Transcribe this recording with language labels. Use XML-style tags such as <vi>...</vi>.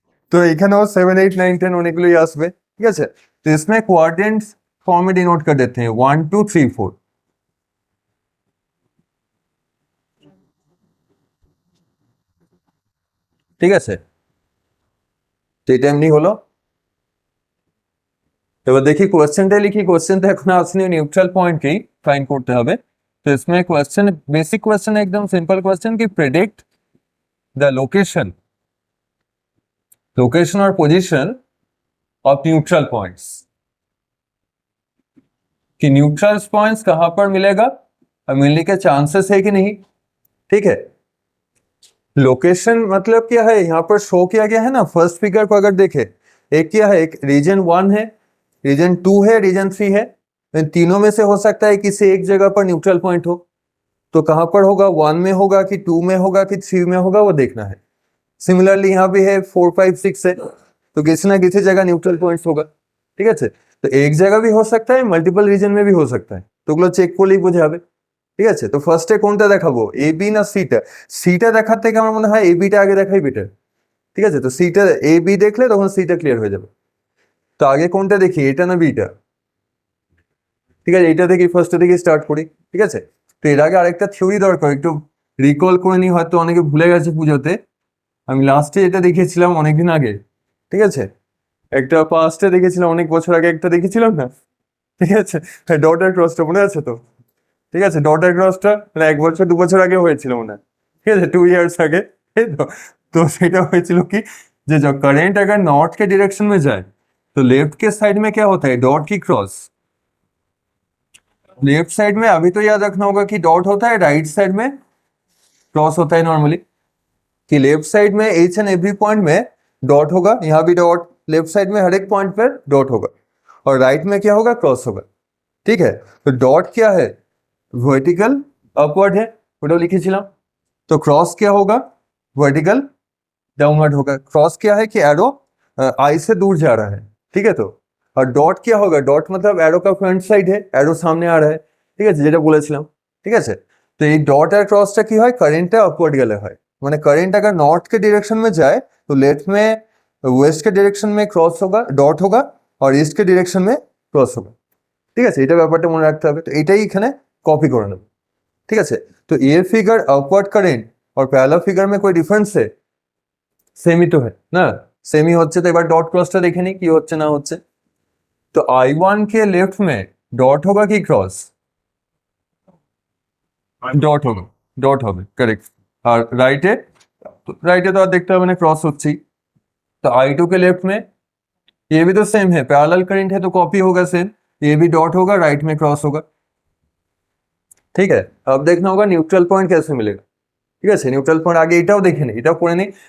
<bn>तो এখানেও 7 8 9 10 অনেকগুলোই আসবে। ঠিক আছে, তো</bn> <hi>इसमें क्वाड्रेंट्स फॉर्म में डिनोट कर देते हैं 1 2 3 4।</hi> <bn>ঠিক আছে, তো এটা এমনি হলো। এবার দেখি কোশ্চেনটা লিখি, কোশ্চেনটা এখন আসলে নিউট্রাল পয়েন্টকেই ফাইন্ড করতে হবে।</bn> <hi>তো इसमें क्वेश्चन, बेसिक क्वेश्चन एकदम सिंपल क्वेश्चन कि प्रेडिक्ट द लोकेशन, लोकेशन और पोजीशन ऑफ न्यूट्रल पॉइंट्स, कि न्यूट्रल पॉइंट्स कहां पर मिलेगा और मिलने के चांसेस है कि नहीं। ठीक है, लोकेशन मतलब क्या है, यहाँ पर शो किया गया है ना, फर्स्ट फिगर को अगर देखे, एक क्या है, एक रीजन 1 है, रीजन 2 है, रीजन 3 है। इन तीनों में से हो सकता है किसी एक जगह पर न्यूट्रल पॉइंट हो, तो कहां पर होगा, 1 में होगा कि 2 में होगा कि 3 में होगा, वो देखना है। सिमिलरली यहाँ भी है 4 5 6 है, तो किसी ना किसी जगह न्यूट्रल पॉइंट्स होगा।</hi> <bn>ঠিক আছে, তো এক জায়গা</bn> <hi>भी हो सकता है, मल्टीपल</hi> <bn>রিজন</bn> <hi>में भी हो सकता है,</hi> <bn>তো ওগুলো চেক করলেই বোঝা যাবে। ঠিক আছে, তো ফার্স্টে কোনটা দেখাবো, এ বি না সিটা? সিটা দেখার থেকে আমার মনে হয় এ বিটা আগে দেখাই বেটার। ঠিক আছে, তো সিটা এ বি দেখলে তখন সিটা ক্লিয়ার হয়ে যাবে। তো আগে কোনটা দেখি, এটা না বিটা? ঠিক আছে, এটা থেকে ফার্স্টে থেকে স্টার্ট করি। ঠিক আছে, তো এর আগে আরেকটা থিওরি দরকার, একটু রিকল করে নিই, হয়তো অনেকে ভুলে গেছে পুজোতে। আমি লাস্টে এটা দেখেছিলাম অনেকদিন আগে। ঠিক আছে, একটা পাস্টে দেখেছিলাম অনেক বছর আগে, একটা দেখেছিলাম না? ঠিক আছে, ডটার ক্রসটা মনে আছে তো? ঠিক আছে, ডটার ক্রসটা মানে 1 বছর 2 বছর আগে হয়েছিল মনে হয়। ঠিক আছে, 2 ইয়ার্स আগে, তাই তো?</bn> <hi>तो</hi> <bn>সেটা হয়েছিল কি, যে</bn> <hi>जब करंट अगर नॉर्थ के डायरेक्शन में जाए तो लेफ्ट के साइड में क्या होता है, डॉट की क्रॉस। लेफ्ट साइड में अभी तो याद रखना होगा कि डॉट होता है, राइट साइड में क्रॉस होता है नॉर्मली। कि लेफ्ट साइड में एच एंड एवरी पॉइंट में डॉट होगा, यहाँ भी डॉट, लेफ्ट साइड में हर एक पॉइंट पर डॉट होगा, और राइट में क्या होगा, क्रॉस होगा। ठीक है, तो डॉट क्या है, वर्टिकल अपवर्ड है,</hi> <bn>ওটাও লিখেছিলাম।</bn> <hi>तो क्रॉस क्या होगा, वर्टिकल डाउनवर्ड होगा। क्रॉस क्या है कि एरो आई से दूर जा रहा है। ठीक है, तो और डॉट क्या होगा, डॉट मतलब एरो का फ्रंट साइड है, एरो सामने आ रहा है।</hi> <bn>ঠিক আছে, যেটা বলেছিলাम। ঠিক আছে, তো এই डॉट আর क्रॉसটা কি হয়, কারেন্টটা আপওয়ার্ড গেলে হয়। মানে</bn> <hi>करंट अगर नॉर्थ के डायरेक्शन में जाए तो लेफ्ट में, वेस्ट के डायरेक्शन में क्रॉस होगा, डॉट होगा, और ईस्ट के डायरेक्शन में क्रॉस होगा।</hi> <bn>ঠিক আছে, এটা ব্যাপারটা মনে রাখতে হবে, তো এটাই এখানে কপি করে নেব। ঠিক আছে,</bn> <hi>तो ये फिगर अपवर्ड करंट और पैरेलल फिगर में कोई डिफरेंस है? सेम ही तो है ना, सेम ही</hi> <bn>হচ্ছে। তো এবার ডট ক্রসটা দেখে নিই কি হচ্ছে না হচ্ছে।</bn> <hi>তো I1 के लेफ्ट में डॉट होगा कि क्रॉस?</hi> <bn>ডট হবে, ডট হবে, करेक्ट। আর রাইটে,</bn> <hi>राइट है तो देखते हैं क्रॉस होच्छी। तो I2 के लेफ्ट में ये भी तो सेम है, पैरेलल करंट है तो कॉपी होगा सेम, ये भी डॉट होगा, राइट में क्रॉस होगा। ठीक है, अब देखना होगा न्यूट्रल पॉइंट कैसे मिलेगा।</hi> <bn>ঠিক আছে, নিউট্রাল পয়েন্ট আগে এটাও দেখে নি, এটাও করে নি।</bn>